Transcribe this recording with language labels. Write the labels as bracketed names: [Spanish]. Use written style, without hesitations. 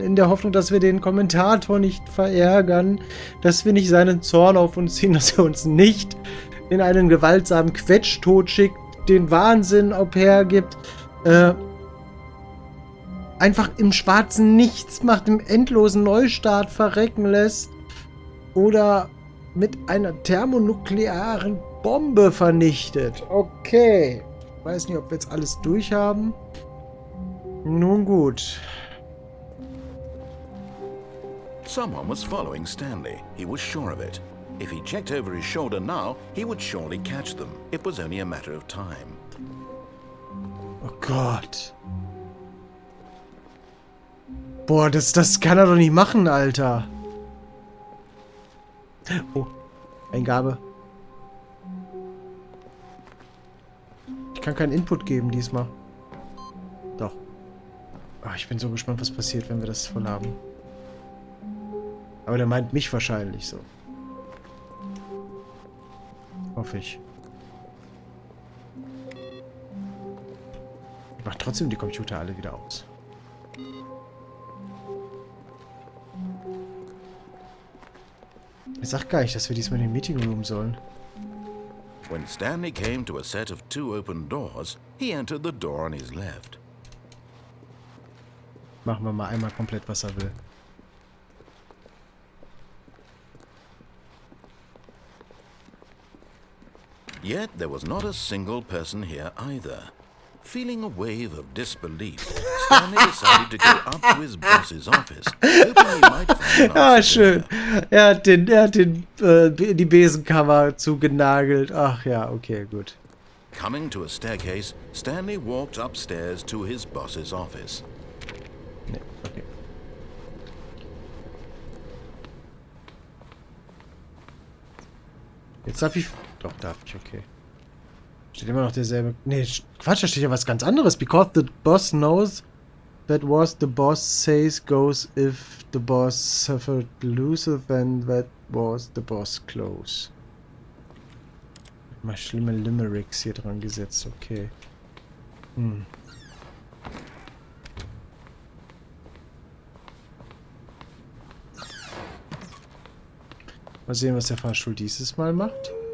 [German] In der Hoffnung, dass wir den Kommentator nicht verärgern, dass wir nicht seinen Zorn auf uns ziehen, dass er uns nicht in einen gewaltsamen Quetschtod schickt, den Wahnsinn au pair gibt, einfach im schwarzen Nichts macht, im endlosen Neustart verrecken lässt oder mit einer thermonuklearen Bombe vernichtet. Okay. Ich weiß nicht, ob wir jetzt alles durchhaben. Nun gut. [English] Someone was following Stanley. He was sure of it. If he checked over his shoulder now, he would surely catch them. It was only a matter of time. [German] Oh Gott. Boah, das kann er doch nicht machen, Alter. Oh, Eingabe. Ich kann keinen Input geben diesmal. Doch. Oh, ich bin so gespannt, was passiert, wenn wir das voll haben. Aber der meint mich wahrscheinlich so. Hoffe ich. Ich mach trotzdem die Computer alle wieder aus. Ich sag gar nicht, dass wir diesmal in den Meeting Room sollen. [English] When Stanley came to a set of 2 open doors, he entered the door on his left. [German] Machen wir mal einmal komplett, was er will. [English] Yet there was not a single person here either. Feeling a wave of disbelief, Stanley decided to go up to his boss's office, hoping he might find an answer [German] schön. [English] there. [German] Er hat die Besenkammer zugenagelt. Ach ja, okay, gut. [English] Coming to a staircase, Stanley walked upstairs to his boss's office. [German] Nee, okay. Jetzt darf ich... Doch, darf ich, okay. Steht immer noch derselbe... Nee, Quatsch, da steht ja was ganz anderes. [English] Because the boss knows that what the boss says goes if the boss suffered lose, then that was the boss close. [German] Mal schlimme Limericks hier dran gesetzt, okay. Mal sehen, was der Fahrstuhl dieses Mal macht.